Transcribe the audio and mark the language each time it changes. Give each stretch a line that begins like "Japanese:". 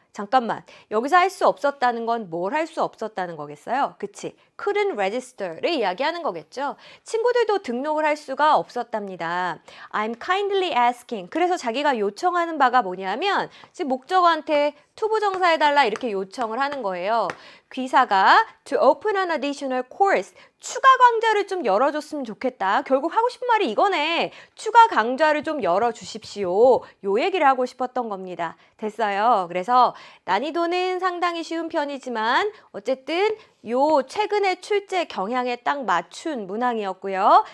Korean: 잠깐만 여기서 할 수 없었다는 건 뭘 할 수 없었다는 거겠어요? 그치?
English: couldn't register
Korean: 를 이야기하는 거겠죠. 친구들도 등록을 할 수가 없었답니다.
English: I'm kindly asking.
Korean: 그래서 자기가 요청하는 바가 뭐냐면 지금 목적어한테 투부정사해달라 이렇게 요청을 하는 거예요. 귀사가
English: to open an additional course.
Korean: 추가 강좌를 좀 열어줬으면 좋겠다. 결국 하고 싶은 말이 이거네. 추가 강좌를 좀 열어주십시오. 요 얘기를 하고 싶었던 겁니다. 됐어요. 그래서 난이도는 상당히 쉬운 편이지만 어쨌든 요 최근의 출제 경향에 딱 맞춘 문항이었고요.